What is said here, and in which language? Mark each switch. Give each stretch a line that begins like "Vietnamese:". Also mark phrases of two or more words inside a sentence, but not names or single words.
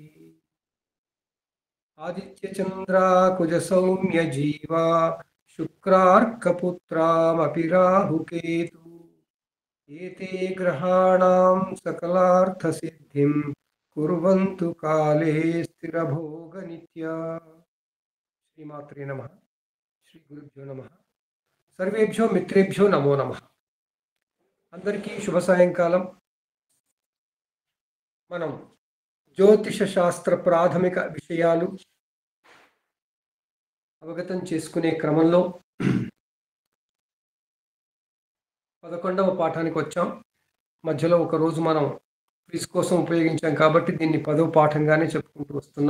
Sanskrit: आदित्य चंद्रा कुज सौम्य जीवा शुक्रार्कपुत्रामपि राहुकेतु एते ग्रहाणां सकलार्थसिद्धिं कुर्वन्तु काले स्थिरभोगनित्या। श्रीमात्रे नमः। श्री गुरुभ्यो नमः। सर्वेभ्यो मित्रेभ्यो नमो नमः।
Telugu: అందరికీ శుభ సాయంకాలం। మనం జ్యోతిష శాస్త్ర ప్రాథమిక విషయాలు అవగతం చేసుకునే క్రమంలో 11వ పాఠానికి వచ్చాం. మధ్యలో ఒక రోజు మనం క్విజ్ కోసం ఉపయోగించాం కాబట్టి దీన్ని 10వ పాఠంగానే చెప్పుకుంటూ వస్తున్నాం.